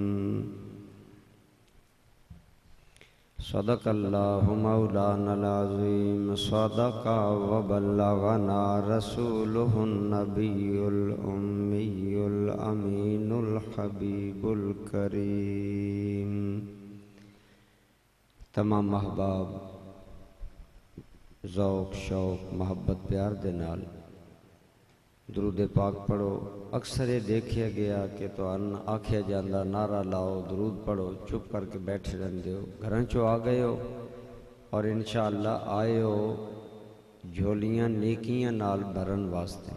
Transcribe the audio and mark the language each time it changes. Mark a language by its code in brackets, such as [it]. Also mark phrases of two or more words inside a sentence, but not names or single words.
[ar] صدق اللہ مولانا العظیم. صدق وبلغنا رسولہ النبی الأمی الأمین الحبیب الکریم. [pa] تمام احباب ذوق شوق محبت پیار دے نال درود پاک پڑھو. اکثر یہ دیکھیا گیا کہ تو آکھیا جاندہ نعرہ لاؤ درود پڑھو چپ کر کے بیٹھے رہندے ہو. گھراں چو آ گئے ہو اور انشاءاللہ آئے ہو جھولیاں نیکیاں نال بھرن واسطے.